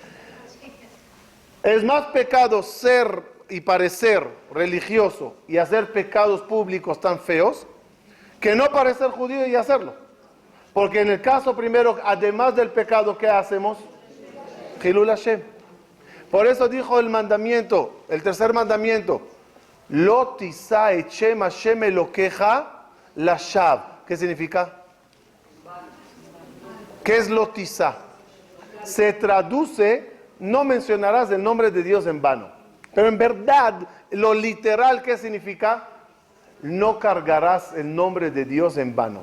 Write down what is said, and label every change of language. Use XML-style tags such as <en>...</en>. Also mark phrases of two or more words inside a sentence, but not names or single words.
<es>Es más pecado ser y parecer religioso y hacer pecados públicos tan feos que no parecer judío y hacerlo. Porque en el caso primero, además del pecado, ¿qué hacemos?</es> <he>חילול השם.</he> <es>Por eso dijo el mandamiento, el tercer mandamiento,</es> <he>לא תשא את שם השם אלוקיך לשוא.</he> <es>¿Qué significa? ¿Qué es</es> <he>לא תשא?</he> <es>Se traduce, no mencionarás el nombre de Dios en vano. Pero en verdad, lo literal, ¿qué significa? No cargarás el nombre de Dios en vano.</es>